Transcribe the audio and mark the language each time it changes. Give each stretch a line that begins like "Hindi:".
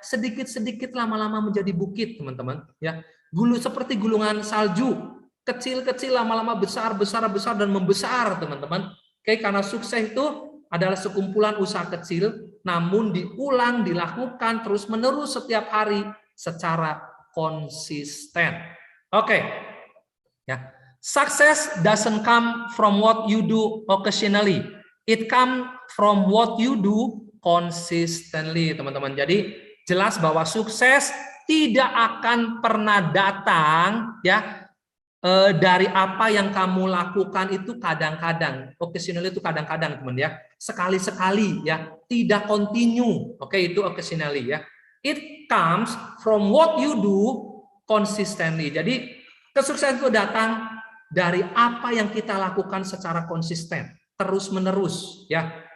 Indonesian: Sedikit-sedikit lama-lama menjadi bukit teman-teman ya. Seperti gulungan salju, kecil-kecil lama-lama besar dan membesar teman-teman. Oke, karena sukses itu adalah sekumpulan usaha kecil namun diulang, dilakukan terus-menerus setiap hari secara konsisten. Oke. Ya.
English: Success doesn't come from what you do occasionally. It comes from what you do consistently,
Indonesian: teman-teman. Jadi jelas bahwa sukses tidak akan pernah datang ya dari apa yang kamu lakukan itu kadang-kadang. Occasionally itu kadang-kadang, teman ya. Sekali-sekali ya, tidak continue. Oke, itu occasionally ya.
English: It comes from what you do consistently.
Indonesian: Jadi kesuksesan itu datang dari apa yang kita lakukan secara konsisten, terus-menerus ya.